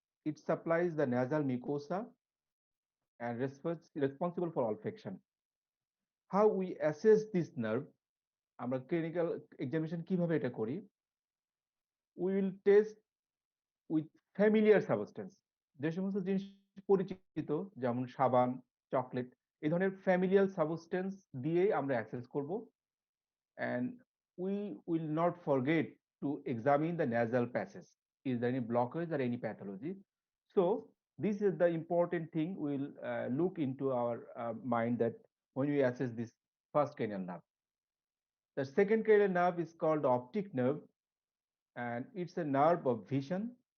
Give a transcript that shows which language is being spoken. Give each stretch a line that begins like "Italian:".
English: It supplies the nasal mucosa and responsible for olfaction. How we assess this nerve,
Bangla: আমরা clinical examination কিভাবে এটা করি?
English: We will test with familiar substance.
Bangla: যে সমস্ত জিনিস পরিচিত, যেমন সাবান, চকলেট, এই ধরনের familiar substance দিয়ে আমরা অ্যাসেস করব,
English: and we will not forget to examine the nasal passage. Is there any blockage or any pathology? So this is the important thing we'll look into our mind, that when we assess this first cranial nerve. The second cranial nerve is called optic nerve, and it's a nerve of vision.